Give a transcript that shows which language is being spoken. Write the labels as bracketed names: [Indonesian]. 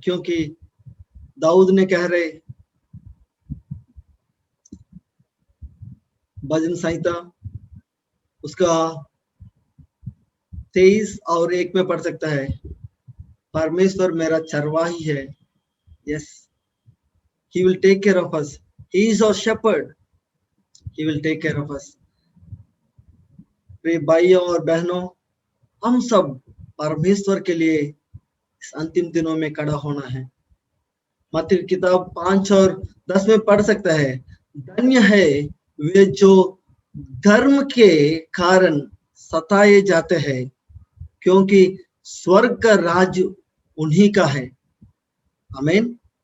[Hindi] क्योंकि दाऊद ने कह रहे, भजन संहिता उसका 23 और 1 में पढ़ सकता है, परमेश्वर मेरा चरवाही है। [English] Yes, he will take care of us, he is our shepherd, he will take care of us। [Hindi] प्रिय भाइयों और बहनों, हम सब परमेश्वर के लिए इस अंतिम दिनों में खड़ा होना है। मत्ती किताब 5 और 10 में पढ़ सकता है, धन्य है वे जो धर्म के कारण सताए जाते हैं, क्योंकि स्वर्ग का राज उन्हीं का है। आमीन।